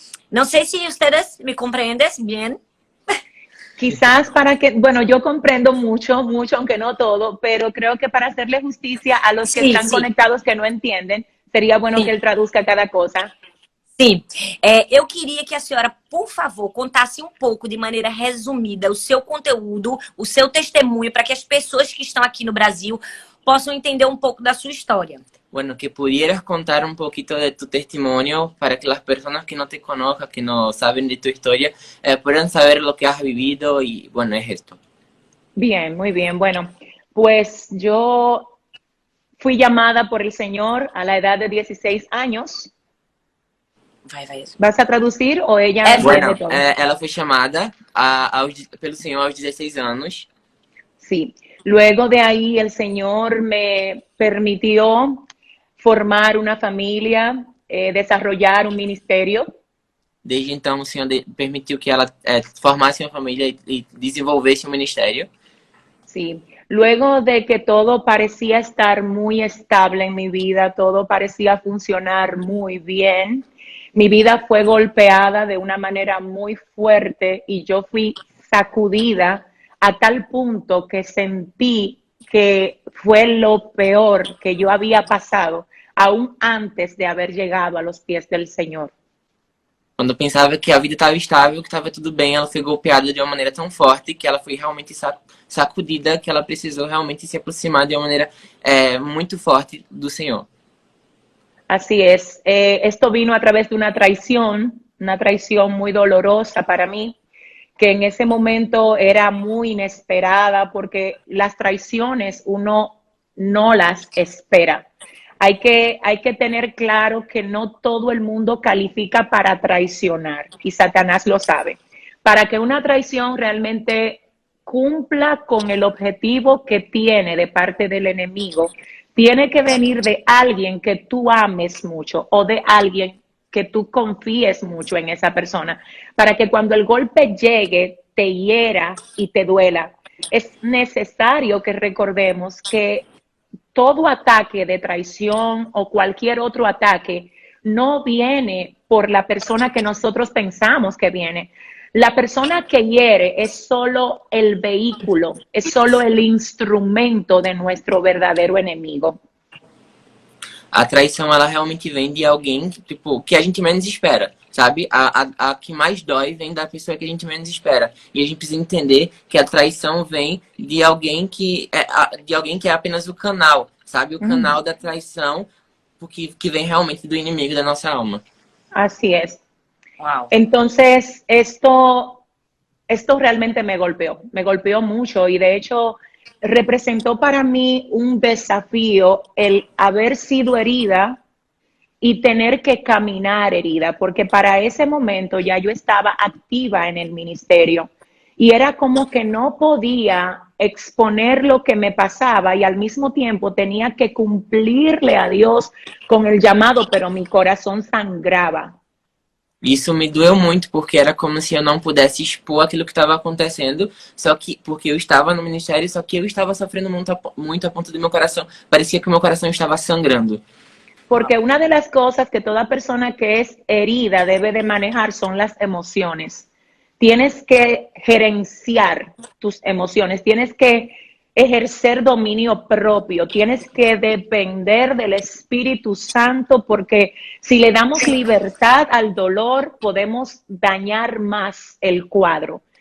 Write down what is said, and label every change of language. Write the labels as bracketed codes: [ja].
[pt] Não sei se [es] ustedes [pt] me compreendes bien. [es] Quizás para que, bueno, yo comprendo mucho, mucho, aunque no todo, pero creo que para hacerle justicia a los que Sí, están sí. conectados que no entienden, sería bueno Sí. que él traduzca cada cosa. [pt] Sim, eu queria que a senhora, por favor, contasse um pouco, de maneira resumida, o seu conteúdo, o seu testemunho, para que as pessoas que estão aqui no Brasil possam entender um pouco da sua história. [es] Bueno, que pudieras contar un poquito de tu testimonio para que las personas que no te conozcan, que no saben de tu historia, puedan saber lo que has vivido y, bueno, es esto. Bien, muy bien. Bueno, pues yo fui llamada por el Señor a la edad de 16 años. [pt] Vai. [es] ¿Vas a traducir o ella Bueno, entiende todo? [pt] ela foi chamada pelo Senhor aos 16 anos. [es] Sí. Luego de ahí el Señor me permitió formar una familia, desarrollar un ministerio. [pt] Desde então, o Senhor permitiu que ela formasse uma família e desenvolvesse um ministério. [es] Sí. Luego de que todo parecía estar muy estable en mi vida, todo parecía funcionar muy bien, mi vida fue golpeada de una manera muy fuerte y yo fui sacudida a tal punto que sentí que fue lo peor que yo había pasado, aún antes de haber llegado a los pies del Señor. [pt] Quando eu pensava que a vida estava estável, que estava tudo bem, ela foi golpeada de uma maneira tão forte que ela foi realmente sacudida, que ela precisou realmente se aproximar de uma maneira muito forte do Senhor. [es] Así es. Esto vino a través de una traición muy dolorosa para mí, que en ese momento era muy inesperada, porque las traiciones uno no las espera. Hay que tener claro que no todo el mundo califica para traicionar, y Satanás lo sabe. Para que una traición realmente cumpla con el objetivo que tiene de parte del enemigo, tiene que venir de alguien que tú ames mucho o de alguien que tú confíes mucho en esa persona, para que cuando el golpe llegue te hiera y te duela. Es necesario que recordemos que todo ataque de traición o cualquier otro ataque no viene por la persona que nosotros pensamos que viene. La persona que hiere es solo el vehículo, es solo el instrumento de nuestro verdadero enemigo. [pt] A traição, ela realmente vem de alguém tipo, que a gente menos espera, sabe? A que mais dói vem da pessoa que a gente menos espera. E a gente precisa entender que a traição vem de alguém que é apenas o canal, sabe? O canal da traição, porque que vem realmente do inimigo da nossa alma. [es] Así es. Wow. Entonces, esto realmente me golpeó mucho, y de hecho representó para mí un desafío el haber sido herida y tener que caminar herida, porque para ese momento ya yo estaba activa en el ministerio y era como que no podía exponer lo que me pasaba y al mismo tiempo tenía que cumplirle a Dios con el llamado, pero mi corazón sangraba. [pt] Isso me doeu muito, porque era como se eu não pudesse expor aquilo que estava acontecendo, só que porque eu estava no ministério, só que eu estava sofrendo muito a ponto do meu coração. Parecia que o meu coração estava sangrando. [es] Porque una de las cosas que toda persona que es herida debe de manejar son las emociones. Tienes que gerenciar tus emociones, tienes que ejercer dominio propio, tienes que depender del Espíritu Santo, porque si le damos libertad al dolor, podemos dañar más el cuadro.